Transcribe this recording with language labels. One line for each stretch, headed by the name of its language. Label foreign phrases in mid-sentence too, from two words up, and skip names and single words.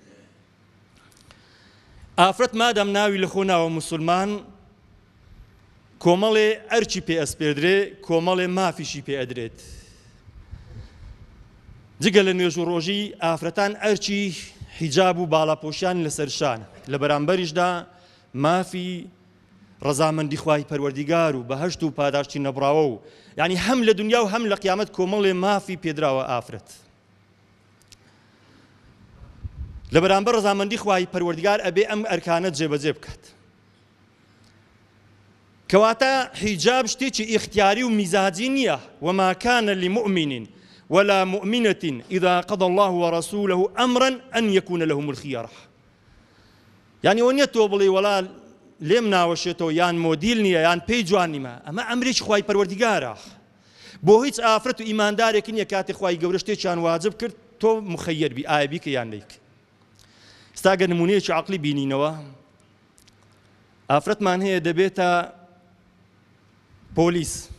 Central Kurdish: ئافرەت مادام ناوی لە خۆ ناوە موسڵمان کۆمەڵێ ئەرچی پێ ئەسپێدرێ کۆمەڵێ مافیشی پێ ئەدرێت جگە لە نوێژ و ڕۆژی ئافرەتان ئەرچی حیجاب و باڵاپۆشیان لەسەر شانە لە بەرامبەریشدا مافی ڕەزامەندی خوای پەروەردیگار و بەهەشت و پاداشتی نەبراوە و یعنی هەم لە دنیا و هەم لە قیامەت کۆمەڵێ مافی پێدراوە ئافرەت لە بەرامبەر ڕەزامەندی خوای پەروەردیگار ئەبێ ئەم ئەرکانە جێبەجێ بکات کەواتە حیجاب شتێکی ئیختیاری و میزاجی نییە
Arabic: وما كان لمؤمن ولا مؤمنة إذا قضى الله ورسوله أمرا أن يكون لهم الخيارة
Central Kurdish: يعني ونية توبلي ولا لێم ناوەشێتەوە یان مۆدیل نییە یان پێی جوان نیمە ئەمە ئەمریش خوای پەروەردیگارە بۆ هیچ ئافرەت و ئیماندارێکی نییە کاتێک خوای گەورە شتێکیان واجب کرد تۆ مخەیر بی ئایا بیکە یان نیک ئێستا گە نمونەیەکی عەقلی بینینەوە ئافرەتمان هەیە دەبێتە پۆلیس